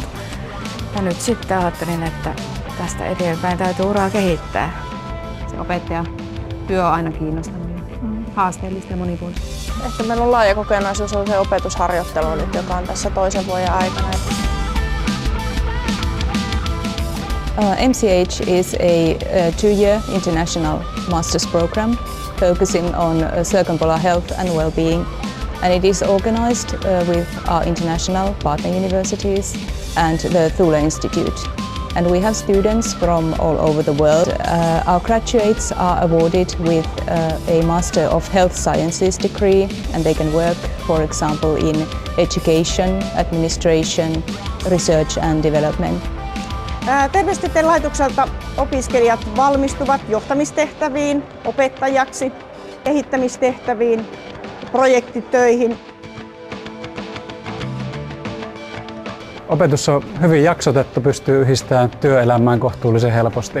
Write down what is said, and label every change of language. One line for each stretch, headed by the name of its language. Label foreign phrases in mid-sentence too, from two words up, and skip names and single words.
Finnish: Ja nyt sitten ajattelin, että tästä eteenpäin täytyy uraa kehittää. Se opettaja työ on aina kiinnostanut ja haasteellista ja monipuolista. Ehkä meillä on laaja kokonaisuus on se opetusharjoittelu nyt, joka on tässä toisen vuoden aikana.
English: MCH is a two-year international master's program focusing on circumpolar health and well-being, and it is organized with our international partner universities and the Thule Institute. And we have students from all over the world. Our graduates are awarded with a Master of Health Sciences degree, and they can work, for example, in education, administration, research and development.
Finnish: Terveystieteen laitokselta opiskelijat valmistuvat johtamistehtäviin, opettajaksi, kehittämistehtäviin, projektitöihin. Opetus on hyvin jaksotettu, pystyy yhdistämään työelämään kohtuullisen helposti.